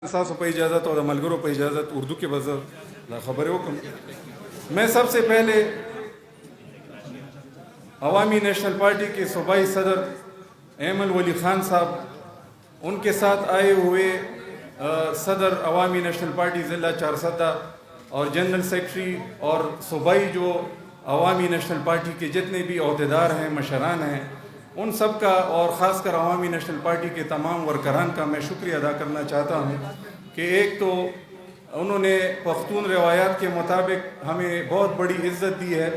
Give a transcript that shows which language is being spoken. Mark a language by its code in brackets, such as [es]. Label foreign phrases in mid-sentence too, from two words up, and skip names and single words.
[ps] ساسو په اجازت او د ملګرو په اجازت اردو کې به زه دا خبرې وکړم. [ur] میں سب سے پہلے عوامی نیشنل پارٹی کے صوبائی صدر ایمن ولی خان صاحب، ان کے ساتھ آئے ہوئے صدر عوامی نیشنل پارٹی ضلع چارسدہ اور جنرل سیکرٹری اور صوبائی جو عوامی نیشنل پارٹی کے جتنے بھی عہدیدار ہیں، مشران ہیں، ان سب کا اور خاص کر عوامی نیشنل پارٹی کے تمام ورکران کا میں شکریہ ادا کرنا چاہتا ہوں کہ ایک تو انہوں نے پختون روایات کے مطابق ہمیں بہت بڑی عزت دی ہے.